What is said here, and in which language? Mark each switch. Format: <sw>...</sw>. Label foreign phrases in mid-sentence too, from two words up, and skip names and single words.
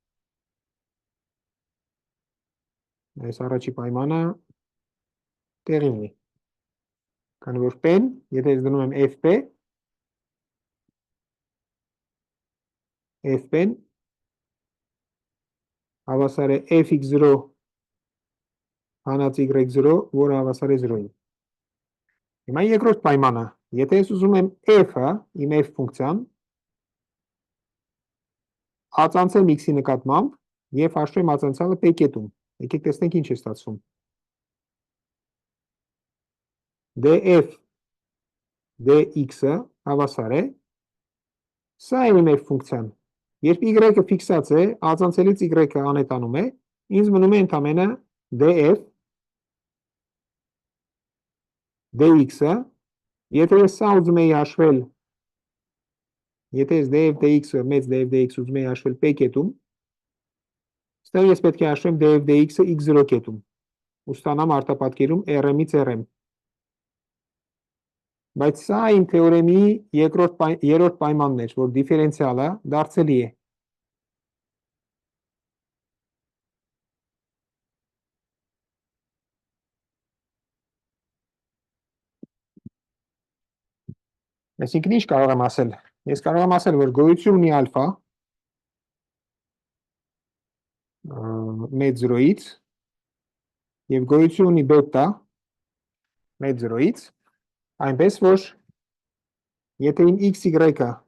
<hy>Այս առաջի պայմանը տեղի ունի, քանի որ p-ն, եթե ես դնում եմ f-ն հավասար է fx0 հանած y0, որը հավասար է 0-ի։ Հիմա երկրորդ պայմանը, եթե ես ուզում եմ f-ը, իմ f ֆունկցիան, ածանցեմ x-ի նկատմամբ և հաշվեմ ածանցյալը p կետում, եկեք տեսնենք ինչ է ստացվում։ df dx-ը հավասար է, սա է իմ f ֆունկցիան, երբ y-ը ֆիքսած է, ածանցելից y-ը անհետանում է, ինձ մնում է ընդամենը df dx-ը, եթե ես սա ուզում էի հաշվել, եթե ես df dx-ը, մեծ df dx ուզում էի հաշվել p կետում, ստեղ ես պետք է հաշվեմ df dx-ը x0 կետում, ու ստանամ արտապատկերում rm-ից rm։ Բայց սա իմ թեորեմի երրորդ պայմանն էր, որ դիֆերենցիալը դարձելի է։ Այսինքն ինչ կարող եմ ասել։ Ես կարող եմ ասել, որ գոյություն ունի ալֆա մեծ 0-ից և գոյություն ունի բետա մեծ 0-ից, այնպես որ եթե իմ XY-ը</hy>